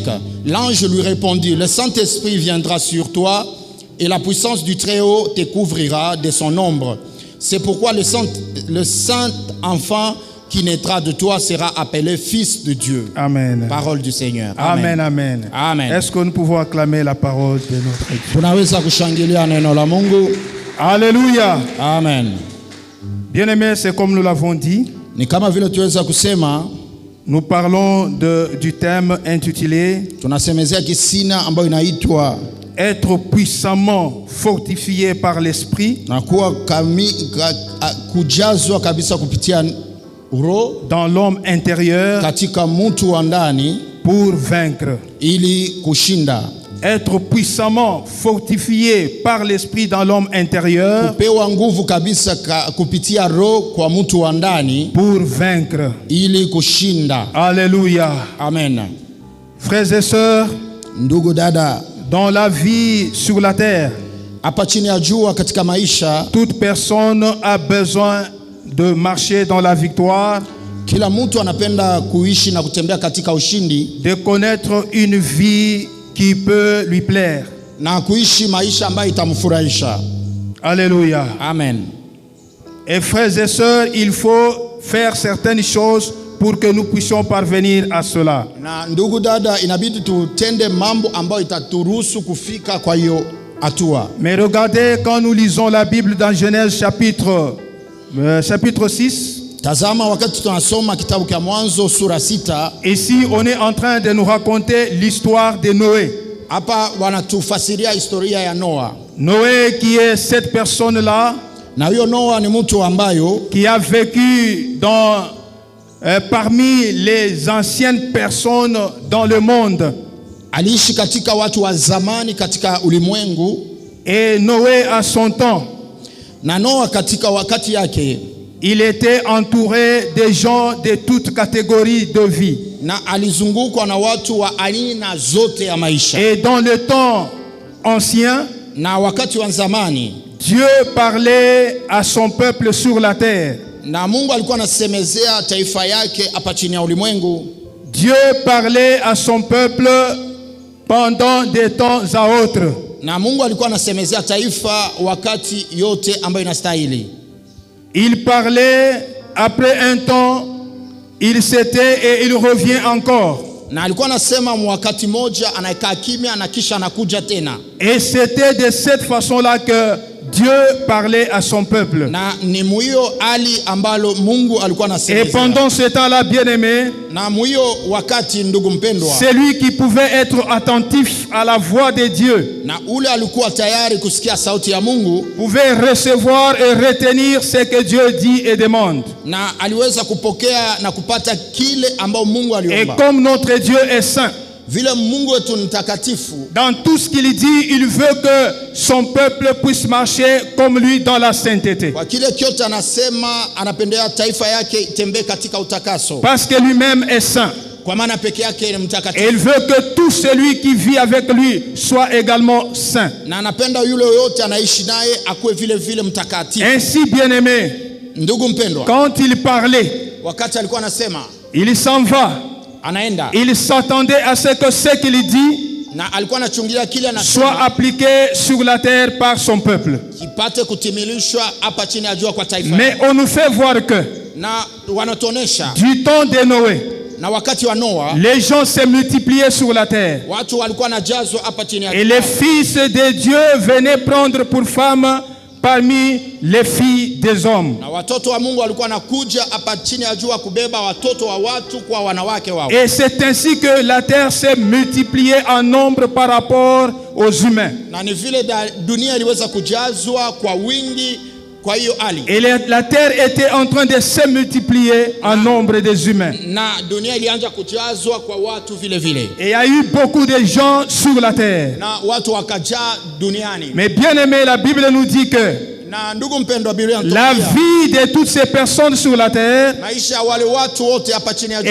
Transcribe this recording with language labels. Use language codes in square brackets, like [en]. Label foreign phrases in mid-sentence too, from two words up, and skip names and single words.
[fr] L'ange lui répondit, le Saint-Esprit viendra sur toi et la puissance du Très-Haut te couvrira de son ombre. C'est pourquoi le saint enfant qui naîtra de toi sera appelé Fils de Dieu. Amen. Parole du Seigneur. Amen, amen. Amen. Est-ce que nous pouvons acclamer la parole de notre Dieu? [sw] Tunaweza kushangilia neno la Mungu. [fr] Alléluia. Amen. Bien-aimés, c'est comme nous l'avons dit. [sw] Ni kama vile tuweza kusema, [fr] nous parlons du thème intitulé [sw] tunasemezea kisina ambayo inaitwa [fr] être puissamment fortifié par l'esprit [sw] na kuwa kujazwa kabisa kupitia roho [fr] dans l'homme intérieur [sw] katika mtu wa ndani [fr] pour vaincre. [sw] ili kushinda. [fr] Être puissamment fortifié par l'esprit dans l'homme intérieur [sw] kupewa nguvu kabisa kupitia roho kwa mtu wa ndani [fr] pour vaincre. [sw] ili kushinda. [fr] Alléluia. Amen. Frères et sœurs, [sw] ndugu dada, [fr] dans la vie sur la terre, [sw] hapa chini ya jua katika maisha, [fr] toute personne a besoin de marcher dans la victoire, [sw] kila mtu anapenda kuishi na kutembea katika ushindi, [fr] de connaître une vie qui peut lui plaire. [sw] na kuishi maisha ambayo itamfurahisha. [fr] Alléluia. Amen. Et frères et sœurs, il faut faire certaines choses pour que nous puissions parvenir à cela. [sw] Na ndugu dada, inabidi tutende mambo ambayo itaturuhusu kufika kwa hiyo hatua. [fr] Mais regardez, quand nous lisons la Bible dans Genèse chapitre 6, [sw] tazama wakati tunasoma kitabu cha Mwanzo sura 6, [fr] ici on est en train de nous raconter l'histoire de Noé. [sw] Hapa wanatufasiria historia ya Noa. [fr] Noé qui est cette personne-là, [sw] na huyo Noa ni mtu ambayo [fr] qui a vécu parmi les anciennes personnes dans le monde. [sw] Aliishi katika watu wa zamani katika ulimwengu. [fr] Et Noé à son temps, [sw] na Noa katika wakati yake, [fr] il était entouré de gens de toutes catégories de vie. [sw] Na alizungukwa na watu wa aina zote ya maisha. [fr] Et dans le temps ancien, [sw] na wakati wa zamani, [fr] Dieu parlait à son peuple sur la terre. [sw] Na Mungu alikuwa anasemezea taifa yake hapa chini ya ulimwengu. [fr] Dieu parlait à son peuple pendant des temps à autres. [sw] Na Mungu alikuwa anasemezea taifa wakati yote ambayo inastahili. [fr] Il parlait, après un temps, il s'était et il revient encore. [sw] Na alikuwa anasema wakati moja anakaa kimya na kisha anakuja tena. [fr] Et c'était de cette façon-là que Dieu parlait à son peuple. [sw] Na ni muyo ali ambalo Mungu alikuwa anasemezea. [fr] Et pendant ce temps-là, bien-aimé, [sw] na muyo wakati ndugu mpendwa, [fr] celui qui pouvait être attentif à la voix de Dieu, [sw] na ule alikuwa tayari kusikia sauti ya Mungu, [fr] pouvait recevoir et retenir ce que Dieu dit et demande. [sw] Na aliweza kupokea na kupata kile ambao Mungu aliomba. [fr] Et comme notre Dieu est saint, [sw] vile Mungu wetu ni mtakatifu, [fr] dans tout ce qu'il dit, il veut que son peuple puisse marcher comme lui dans la sainteté. [sw] Kwa kile kyote anasema anapendea taifa yake itembee katika utakaso. [fr] Parce que lui-même est saint. [sw] Kwa maana peke yake ni mtakatifu. [fr] Et il veut que tout celui qui vit avec lui soit également saint. [sw] Na anapenda yule yote anaishi naye akuwe vile vile mtakatifu. [fr] Ainsi, bien-aimé, [sw] ndugu mpendwa, [fr] quand il parlait, [sw] wakati alikuwa anasema, [fr] il s'en va. [sw] Anaenda. [fr] Il s'attendait à ce que ce qu'il dit [sw] na alikuwa anachungulia kile anasema [fr] soit appliqué sur la terre par son peuple. [sw] Kipate kutimilishwa hapa chini ya jua kwa taifa. [fr] Mais on nous fait voir que [sw] na wanatonesha [fr] du temps de Noé, [sw] na wakati wa Noa, [fr] les gens se multipliaient sur la terre. [sw] Watu walikuwa najazwa hapa chini ya [fr] et les fils de Dieu venaient prendre pour femmes parmi les filles des hommes. [sw] Na watoto wa Mungu walikuwa nakuja hapa chini ya jua kubeba watoto wa watu kwa wanawake wao. [fr] Et c'est ainsi que la terre s'est multipliée en nombre par rapport aux humains. [sw] Na ni vile dunia iliweza kujazwa kwa wingi Kwa hiyo hali [fr] Et la terre était en train de se multiplier en nombre des humains. [sw] na dunia ilianza kujazwa kwa watu vile vile, [fr] Et il y a eu beaucoup de gens sur la terre. [sw] na watu wakajaa duniani. [fr] Mais bien aimé, la Bible nous dit que [sw] Na ndugu mpendwa, Biblia [fr] la [sw] inatuambia [fr] vie de toutes ces personnes sur la terre [sw] maisha ya wale watu wote hapa chini ya jua